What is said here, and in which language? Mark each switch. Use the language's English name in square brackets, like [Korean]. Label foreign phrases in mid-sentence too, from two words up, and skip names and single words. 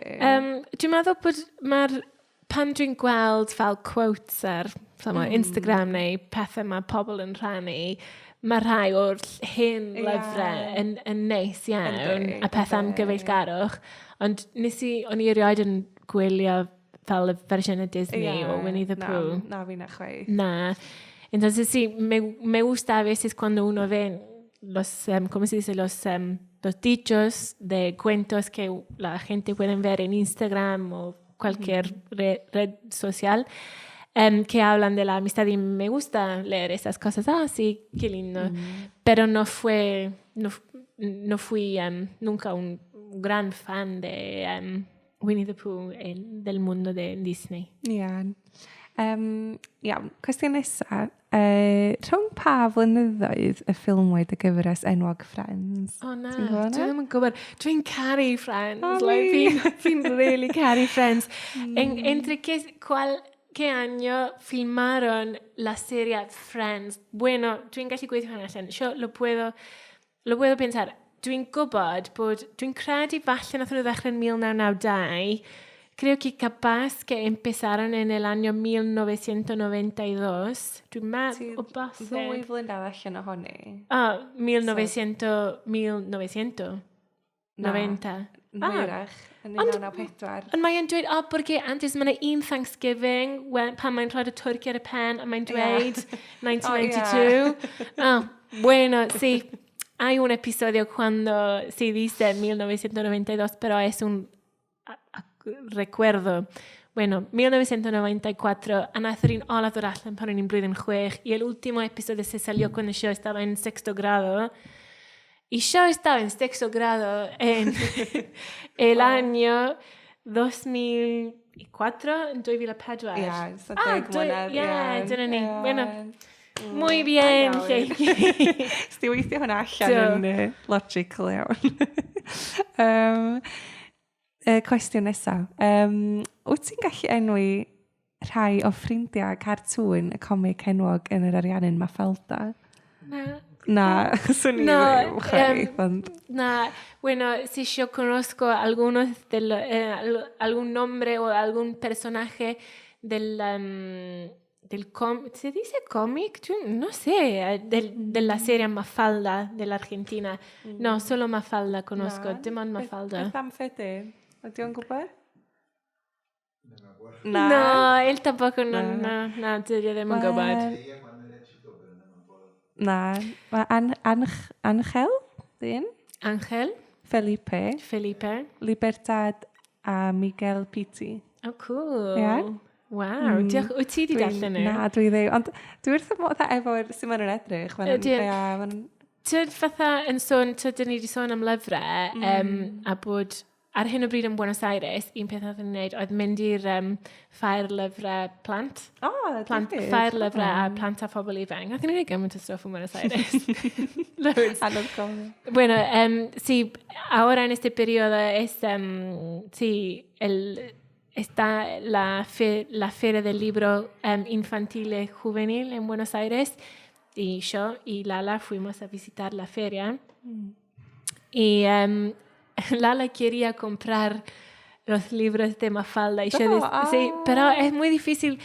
[Welsh] Dwi'n meddwl bod pan dwi'n gweld fel quotes ar Instagram neu pethau mae pobl yn rhannu, mae rhai o'r hen lyfrau yn neis iawn a pethau am gyfeillgarwch. Ond o'n i erioed yn gwylio fel y fersiynau Disney o Winnie the Pooh. Na, fi na chwaith. Na. [Spanish] Entonces sí, me gusta a veces cuando uno ve ¿cómo se dice? Los dichos de cuentos que la gente puede ver en Instagram o cualquier red social que hablan de la amistad y me gusta leer esas cosas. Sí, qué lindo. Pero no fui nunca un gran fan de Winnie the Pooh del mundo de Disney. [Welsh] Iawn. Iawn, cwestiwn nesaf. Rhwng pa flynyddoedd y ffilmwyd y gyfres enwog Friends? Na, dwi ddim yn gwybod. Dwi'n caru Friends. Fi'n really caru Friends. [Spanish] Entre ¿qué año filmaron la serie Friends? Bueno, [Welsh] dwi'n gallu gweithio hwnna allan. [Spanish] Yo lo puedo pensar. [Welsh] Dwi'n gwybod bod... Dwi'n credu falle nath nhw ddechrau yn 1992. [Spanish] Creo que capaz que empezaron en el año 1992. [Welsh] Dwi'n meddwl o base... Ddwy flynedd allan o honni. 1990. Mwyrach, yn 1994. Ond mae'n dweud, [Spanish] porque antes [Welsh] mae'n un Thanksgiving, pan mae'n rhoi y turkey ar y pen, a mae'n dweud 1992. [Spanish] Bueno, sí. Hay un episodio cuando se dice 1992, pero es un... recuerdo. bueno, 1994, [Welsh] a nath un olaf ddod allan pan o'n i'n blwyddyn 6 [Spanish] y el último episodio se salió cuando yo estaba en sexto grado. Y yo estaba en sexto grado en el año 2004, en 2004. [Welsh] Ie, so deg mlynedd. Dyna ni. [Spanish] Bueno, muy bien. [Welsh] Sti weithio hwnna allan yn logical iawn. Cwestiwn nesaf. Wyt ti'n gallu enwi rhai o ffrindiau cartŵn y comic enwog yn yr ariannyn Mafalda? [Spanish] No, [Welsh] swn i ddim. [Spanish] Bueno, si yo conozco algunos algún nombre o algún personaje ¿se dice cómic? No sé, de la serie Mafalda de la Argentina. No, solo Mafalda conozco. Demon Mafalda. [Welsh] Beth am Fede? Ydy o'n gwybod? [Spanish] No, él tampoco, no, [Welsh] yo ddim yn gwybod. Na, mae Angel, dyn? Ángel, Felipe, Libertad a Miguel Pitti. [English] Oh, cool. [Welsh] Ie? Wow, diolch. Wyt ti di darllen nhw? Na, dwi ddim. Ond dwi wrth y modd efo'r sy'n maen nhw'n edrych. Tyd fatha yn sôn, tyd ni wedi sôn am lyfrau, a bod ar hyn o bryd yn Buenos Aires, un peth oedd yn gwneud oedd mynd i'r ffair lyfrau plant. Ffair lyfrau a plant a phobl ifanc. Oedd yn gwneud gymaint o stwff yn Buenos Aires. [Spanish] Bueno, sí, ahora en este periodo está la Feria del Libro Infantil y Juvenil en Buenos Aires y yo y Lala fuimos a visitar la feria y Lala quería comprar los libros de Mafalda y yo sí, pero es muy difícil.